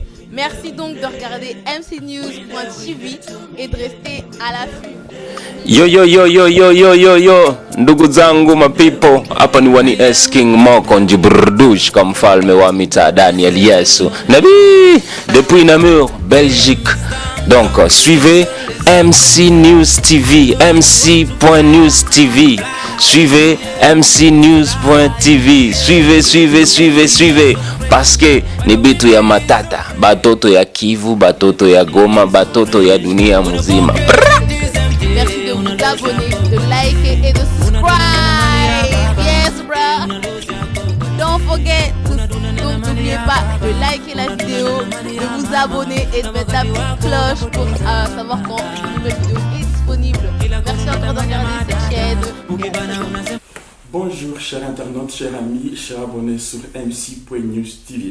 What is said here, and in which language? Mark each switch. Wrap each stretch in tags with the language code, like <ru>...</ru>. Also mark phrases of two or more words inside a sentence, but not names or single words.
<fr>Merci donc de regarder mcnews.tv et de rester à l'affût.</fr> <sw>Yo yo yo yo yo yo yo yo, ndugu zangu mapipo, hapa ni Wani S King Mokonji Brdush comme mfalme wa mitaa Daniel Yesu Nabi depuis Namur, Belgique.</sw> <fr>Donc suivez MC News TV, mc.news TV. Suivez mcnews.tv. Suivez parce que</fr> <sw>ni bitu ya matata, batoto ya Kivu, batoto ya Goma, batoto ya dunia mzima.</sw> <fr>Merci de vous abonner, de liker et de subscribe.</fr> <en>Yes, bro. Don't forget,</en> <fr>donc n'oubliez pas de liker la vidéo, de vous abonner et de mettre la petite cloche pour savoir quand une nouvelle vidéo est disponible. Merci encore de regarder cette chaîne. Bonjour chers internautes, chers amis, chers abonnés sur mc.news TV.</fr>